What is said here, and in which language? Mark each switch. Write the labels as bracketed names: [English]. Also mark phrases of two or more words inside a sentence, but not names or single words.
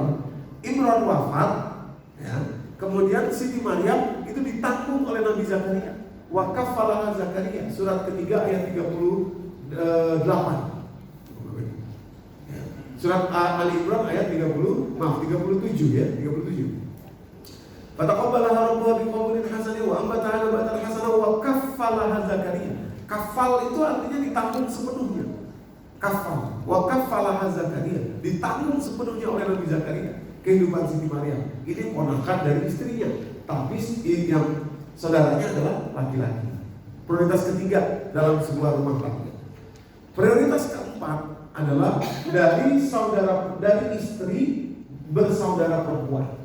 [Indonesian] Imran wafat, ya. Kemudian Siti Maryam itu ditanggung oleh Nabi Zakaria. [Arabic] وكفلها زكريا, [Indonesian] surat ketiga ayat 38. Surat Ali Imran ayat 37 ya, 37. [Arabic] فتقبلها ربها بقبول حسن وأنبتها نباتا حسنا وكفلها زكريا. [Indonesian] Kafal itu artinya ditanggung sepenuhnya. Kafal, [Arabic] وكفلها زكريا, [Indonesian] ditanggung sepenuhnya oleh Nabi Zakaria. Kehidupan Siti Maryam ini ponakan dari istrinya, tapi yang saudaranya adalah laki-laki. Prioritas ketiga dalam sebuah rumah tangga. Prioritas keempat adalah dari istri bersaudara perempuan.